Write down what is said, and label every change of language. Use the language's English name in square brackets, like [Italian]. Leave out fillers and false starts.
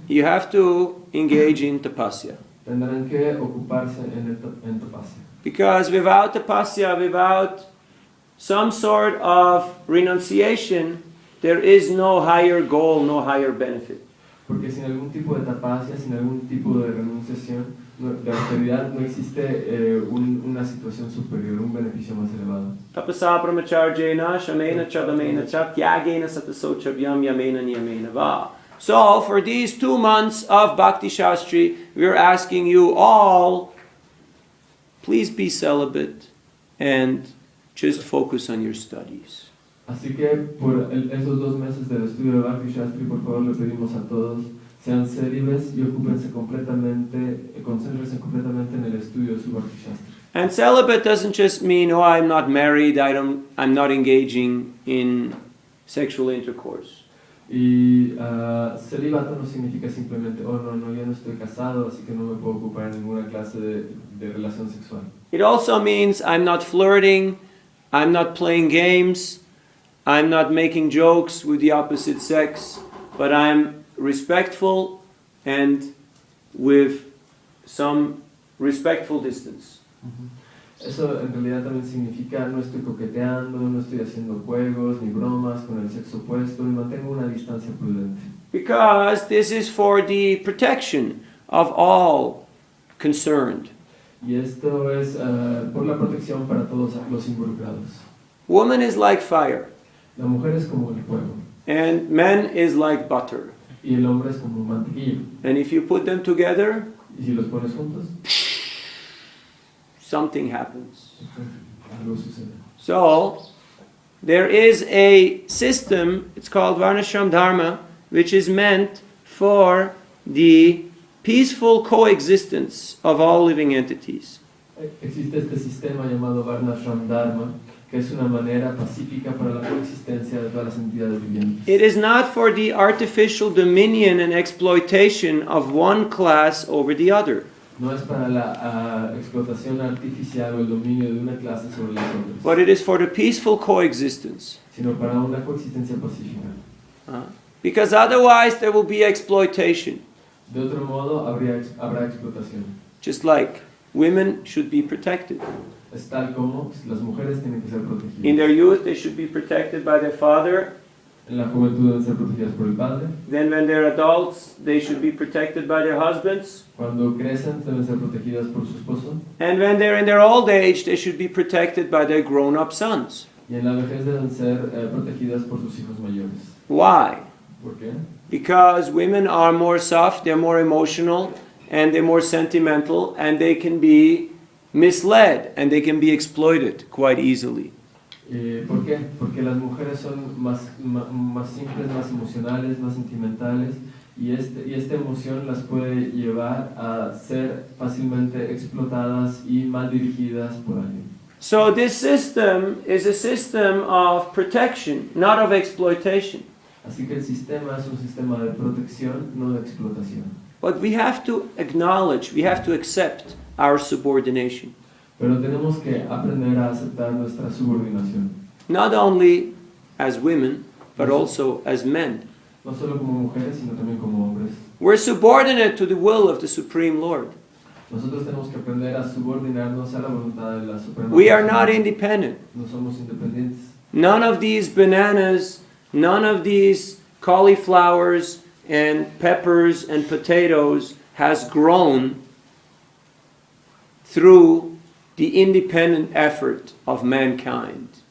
[English] you have to engage in tapasya. [Spanish] tendrán que ocuparse en tapasya. [English] Because without tapasya, without some sort of renunciation, there is no higher goal, no higher benefit. [Spanish] Porque sin algún tipo de tapasya, sin algún tipo de renunciación, de austeridad, no existe una situación superior, un beneficio más elevado. [Sanskrit] Tapasa brahmacharjena shamena chadamena chatyagena satasochabhyam yamena niyamena va. [English] So, for these 2 months of Bhakti Shastri, we are asking you all, please be celibate and just focus on your studies. [Spanish] Así que por esos 2 meses del estudio de Bhakti Shastri, por favor le pedimos a todos, sean célibes y ocúpense completamente, concéntrense completamente en el estudio de su Bhakti Shastri. [English] And celibate doesn't just mean, oh, I'm not married, I'm not engaging in sexual intercourse. [Spanish] Y celibato no significa simplemente, oh no, yo no estoy casado, así que no me puedo ocupar en ninguna clase de relación sexual. [English] It also means I'm not flirting, I'm not playing games, I'm not making jokes with the opposite sex, but I'm respectful and with some respectful distance. [Spanish] Eso en realidad también significa no estoy coqueteando, no estoy haciendo juegos ni bromas con el sexo opuesto y mantengo una distancia prudente. [English] Because this is for the protection of all concerned. [Spanish] Y esto es por la protección para todos los involucrados. [English] Woman is like fire, [Spanish] La mujer es como el fuego [English] and man is like butter. [Spanish] y el hombre es como mantequilla. [English] And if you put them together, [Spanish] Y si los pones juntos, [English] something happens. [Spanish] algo sucede. [English] So, there is a system, it's called varṇāśrama-dharma, which is meant for the peaceful coexistence of all living entities. [Spanish] Existe este sistema llamado varṇāśrama-dharma, que es una manera pacífica para la coexistencia de todas las entidades vivientes. [English] It is not for the artificial dominion and exploitation of one class over the other. [Spanish] No es para la explotación artificial o el dominio de una clase sobre las otras, [English] But it is for the peaceful coexistence. [Spanish] sino para una coexistencia pacífica. [English] Because otherwise there will be exploitation. [Spanish] De otro modo, habrá explotación. [English] Just like women should be protected. [Spanish] Es tal como las mujeres tienen que ser protegidas. [English] In their youth they should be protected by their father. [Spanish] En la juventud deben ser protegidas por el padre. [English] Then when they're adults they should be protected by their husbands. [Spanish] Cuando crecen deben ser protegidas por su esposo. [English] And when they're in their old age they should be protected by their grown-up sons. [Spanish] Y en la vejez deben ser protegidas por sus hijos mayores. [English] Why? [Spanish] ¿Por qué? [English] Because women are more soft, they're more emotional, and they're more sentimental, and they can be misled, and they can be exploited quite easily. [Spanish] ¿Por qué? Porque las mujeres son más simples, más emocionales, más sentimentales, y esta emoción las puede llevar a ser fácilmente explotadas y mal dirigidas por alguien. [English] So this system is a system of protection, not of exploitation. [Spanish] Así que el sistema es un sistema de protección, no de explotación. [English] But we have to acknowledge, we have to accept our subordination. [Spanish] Pero tenemos que aprender a aceptar nuestra subordinación. [English] Not only as women, but also as men. [Spanish] No solo como mujeres, sino también como hombres. [English] We're subordinate to the will of the Supreme Lord. [Spanish] Nosotros tenemos que aprender a subordinarnos a la voluntad de la Suprema. [English] We are not independent. [Spanish] No somos independientes. [English] None of these bananas, none of these cauliflowers and peppers and potatoes has grown through the independent effort of mankind.